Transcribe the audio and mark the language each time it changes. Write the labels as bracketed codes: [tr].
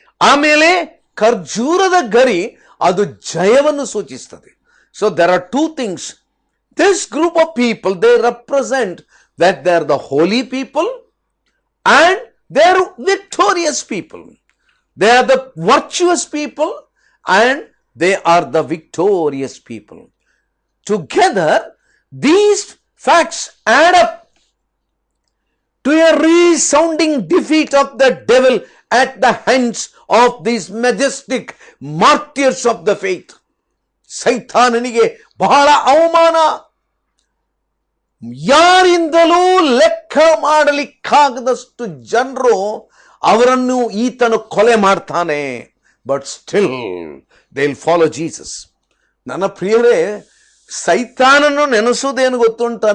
[kn] ಆಮೇಲೆ ಖರ್ಜೂರದ ಗರಿ ಅದು ಜಯವನ್ನು ಸೂಚಿಸ್ತದೆ. [en] So there are 2 things. This group of people, they represent that they are the holy people and they are victorious people. They are the virtuous people and they are the victorious people. Together, these facts add up to a resounding defeat of the devil at the hands of these majestic martyrs of the faith. [kn] ಸೈತಾನನಿಗೆ ಬಹಳ ಅವಮಾನ, ಯಾರಿಂದಲೂ ಲೆಕ್ಕ ಮಾಡಲಿಕ್ಕಾಗದಷ್ಟು ಜನರು ಅವರನ್ನು ಈತನು ಕೊಲೆ ಮಾಡ್ತಾನೆ. [en] But still they will follow Jesus. [kn] ನನ್ನ ಪ್ರಿಯರೇ, ಸೈತಾನನ್ನು ನೆನೆಸುವುದೇನು ಗೊತ್ತುಂಟ?